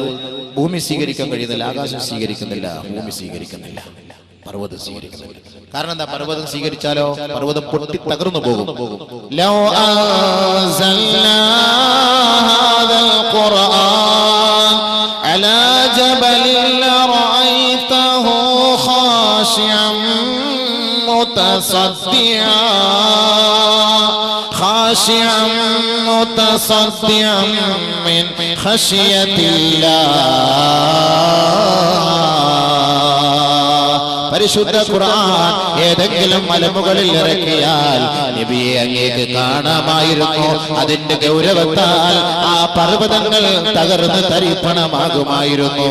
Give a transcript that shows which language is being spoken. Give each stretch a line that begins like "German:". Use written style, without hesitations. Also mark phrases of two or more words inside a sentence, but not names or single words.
Malayalam: ഭൂമി സ്വീകരിക്കാൻ കഴിയുന്നില്ല, ആകാശം സ്വീകരിക്കുന്നില്ല, ഭൂമി സ്വീകരിക്കുന്നില്ല, പർവ്വതം സ്വീകരിക്കുന്നില്ല. കാരണം എന്താ? പർവ്വതം സ്വീകരിച്ചാലോ പർവ്വതം പൊട്ടി തകർന്നു പോകും.
Arabic: لو أنزلنا هذا القرآن على جبل لرأيته خاشعا متصدعا من خشية الله.
Malayalam: പരിശുദ്ധ ഖുർആൻ ഏതെങ്കിലും മലമുകളിൽ ഇറക്കിയാൽ നബിയെ അങ്ങേക്ക് കാണാമായിരുന്നു. അതിന്റെ ഗൗരവത്താൽ ആ പർവ്വതങ്ങൾ തകർന്ന് തരിപ്പണമാകുമായിരുന്നു.